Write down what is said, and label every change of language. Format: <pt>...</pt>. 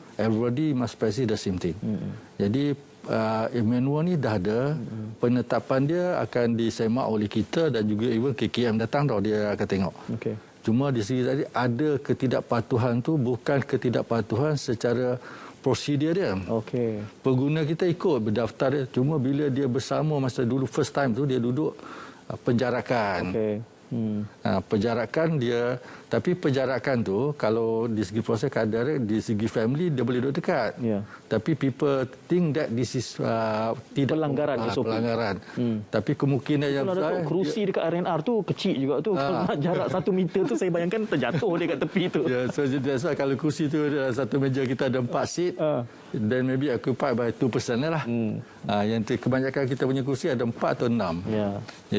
<en>Everybody must practice the same thing.</en> <ms>Jadi manual ni dah ada, penetapan dia akan disemak oleh kita dan juga even KKM datang dia akan tengok. Okay. Cuma di sini tadi ada ketidakpatuhan tu bukan ketidakpatuhan secara prosedur dia. Okey. Pengguna kita ikut berdaftar dia. Cuma bila dia bersama masa dulu</ms> <en>first time</en> <ms>tu dia duduk penjarakan. Okey. Penjarakan dia Tapi penjarakan tu kalau di segi proses kadar, di segi family dia boleh duduk dekat.</ms> <en>Tapi people think that this is tidak</en> <ms>pelanggaran SOP. Pelanggaran. Tapi kemungkinan yang besar, kerusi dekat RNR tu kecil juga tu. Kalau nak jarak 1 meter tu saya bayangkan terjatuh dia kat tepi tu.</ms> <en>So that's why</en> <ms>kalau kursi tu dalam satu meja kita ada 4 seat,</ms> <en>then maybe occupied by 2 person</en> <ms>lah. Yang kebanyakan kita punya kursi ada 4 atau 6.</ms>